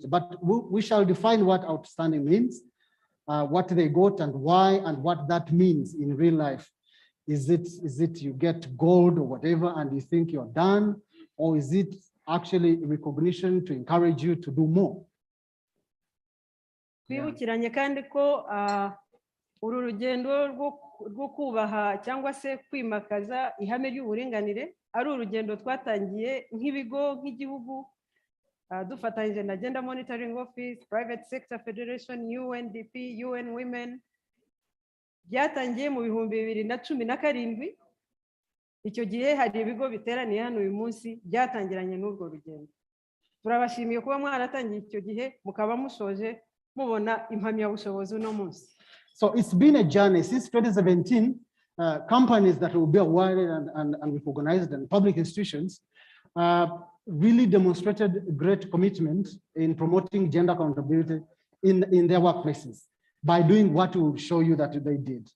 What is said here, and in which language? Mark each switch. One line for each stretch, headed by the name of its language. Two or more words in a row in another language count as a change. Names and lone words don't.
English: But we shall define what outstanding means, what they got and why, and what that means in real life. Is it you get gold or whatever and you think you're done, or is it actually recognition to encourage you to do more?
Kinyarwanda: Twibukiranye kandi ko uru rugendo rwo kubaha cyangwa se kwimakaza ihame ry'uburinganire ari urugendo twatangiye nk'ibigo nk'igihugu dufatanyije na Gender Monitoring Office, Private Sector Federation, UNDP, UN Women. Byatangiye mu 2017. Icyo gihe hari ibigo biteraniye hano uyu munsi byatangiranye n'urwo rugendo. Turabashimiye kuba mwaratangiye icyo gihe mukaba mushoje mubona impamyabushobozi uno munsi.
English: So it's been a journey since 2017. Companies that will be awarded and recognized, and public institutions really demonstrated great commitment in promoting gender accountability in their workplaces by doing what will show you that they did.